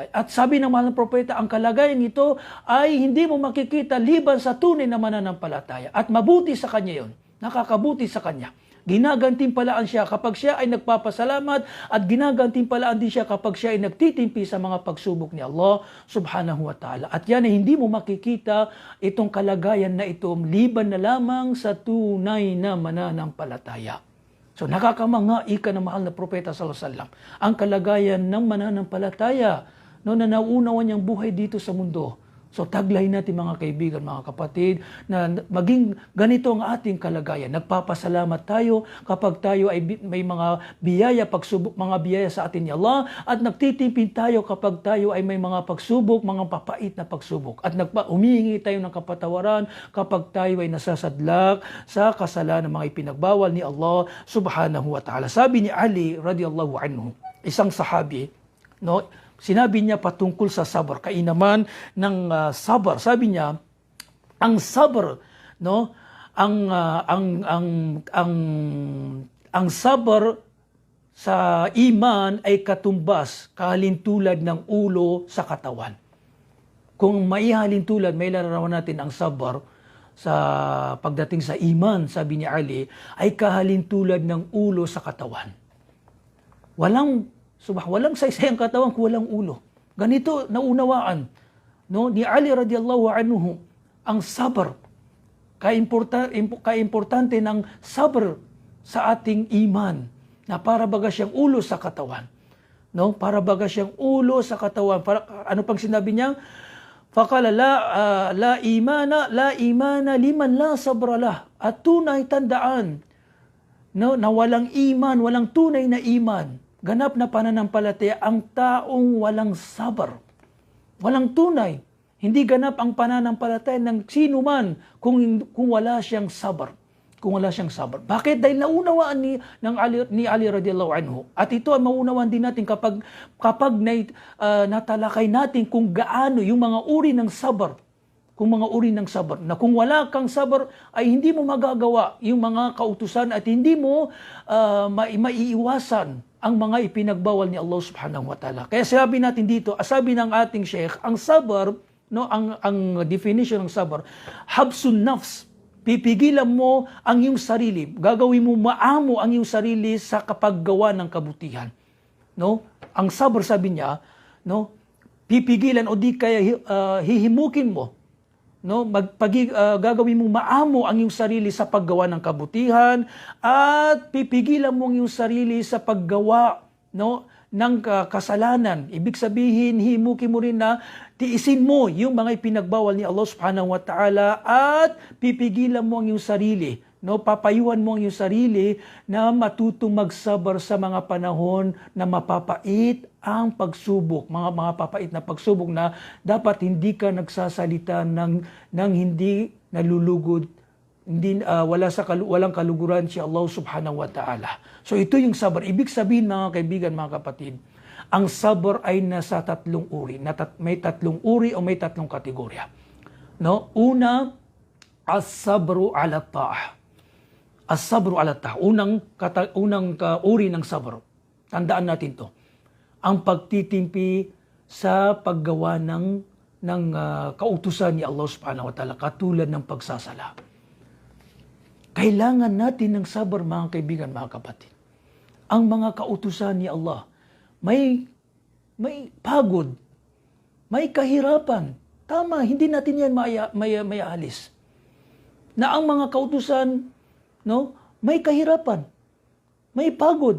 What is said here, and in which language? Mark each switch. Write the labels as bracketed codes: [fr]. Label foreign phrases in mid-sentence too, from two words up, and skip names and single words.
[tl] At sabi ng mahal na propeta, ang kalagayan ito ay hindi mo makikita liban sa tunay na mananampalataya. At mabuti sa kanya yon, nakakabuti sa kanya. Ginagantimpalaan siya kapag siya ay nagpapasalamat, at ginagantimpalaan din siya kapag siya ay nagtitimpi sa mga pagsubok ni Allah [ar] سبحانه وتعالى. [tl] At yan ay hindi mo makikita itong kalagayan na ito liban na lamang sa tunay na mananampalataya. So nakakamangha ika ng mahal na propeta [ar] صلى الله عليه وسلم [tl] ang kalagayan ng mananampalataya na nauunawan niyang buhay dito sa mundo. So taglay natin mga kaibigan, mga kapatid, na maging ganito ang ating kalagayan. Nagpapasalamat tayo kapag tayo ay may mga biyaya, pagsubok, mga biyaya sa atin ni Allah, at nagtitimpin tayo kapag tayo ay may mga pagsubok, mga papait na pagsubok. At humihingi tayo ng kapatawaran kapag tayo ay nasasadlak sa kasalanan ng mga ipinagbawal ni Allah [ar] سبحانه وتعالى. [tl] Sabi ni Ali [ar] رضي الله عنه, [tl] isang sahabi, sinabi niya patungkol sa sabar, kainaman ng sabar. Sabi niya, ang sabar, ang sabar sa iman ay katumbas, kahalintulad ng ulo sa katawan. Kung may halintulad, may larawan natin ang sabar sa pagdating sa iman, sabi ni Ali, ay kahalintulad ng ulo sa katawan. Walang saysay ang katawan kung walang ulo. Ganito naunawaan ni Ali [ar] رضي الله عنه [tl] ang sabar. Kaimportante ng sabar sa ating iman, na para baga siyang ulo sa katawan. Para baga siyang ulo sa katawan. Ano pang sinabi niya? [ar] فقال لا إيمان لمن لا صبر له. [tl] At tunay tandaan na walang iman, walang tunay na iman, ganap na pananampalataya ang taong walang sabar. Walang tunay. Hindi ganap ang pananampalataya ng sino man kung wala siyang sabar. Kung wala siyang sabar. Bakit? Dahil naunawaan ni Ali [ar] رضي الله عنه. [tl] At ito ay maunawaan din natin kapag natalakay natin kung gaano yung mga uri ng sabar. Na kung wala kang sabar ay hindi mo magagawa yung mga kautusan, at hindi mo maiiwasan ang mga ipinagbawal ni Allah [ar] سبحانه وتعالى. [tl] Kaya sabi natin dito, sabi ng ating sheikh, ang sabar, ang definition ng sabar, [ar] حبس النفس, [tl] pipigilan mo ang iyong sarili, gagawin mo maamo ang iyong sarili sa kapaggawa ng kabutihan. Ang sabar, sabi niya, pipigilan o di kaya hihimukin mo, gagawin mong maamo ang iyong sarili sa paggawa ng kabutihan, at pipigilan mo ang iyong sarili sa paggawa ng kasalanan. Ibig sabihin, himukin mo rin na tiisin mo yung mga ipinagbawal ni Allah [ar] سبحانه وتعالى [tl] at pipigilan mo ang iyong sarili. Papayuhan mo ang iyong sarili na matutong magsabar sa mga panahon na mapapait ang pagsubok. Mga papait na pagsubok na dapat hindi ka nagsasalita ng hindi nalulugod, walang kaluguran si Allah [ar] سبحانه وتعالى. [tl] So ito yung sabar. Ibig sabihin mga kaibigan, mga kapatid, ang sabar ay nasa tatlong uri. May tatlong uri o may tatlong kategorya. Una, [ar] الصبر على الطاعة. الصبر على الطاعة. [tl] Unang uri ng sabar. Tandaan natin to. Ang pagtitimpi sa paggawa ng kautusan ni Allah [ar] سبحانه وتعالى, [tl] katulad ng pagsasala. Kailangan natin ng sabar, mga kaibigan, mga kapatid. Ang mga kautusan ni Allah, may pagod, may kahirapan. Tama, hindi natin yan may alis. Na ang mga kautusan, may kahirapan, may pagod.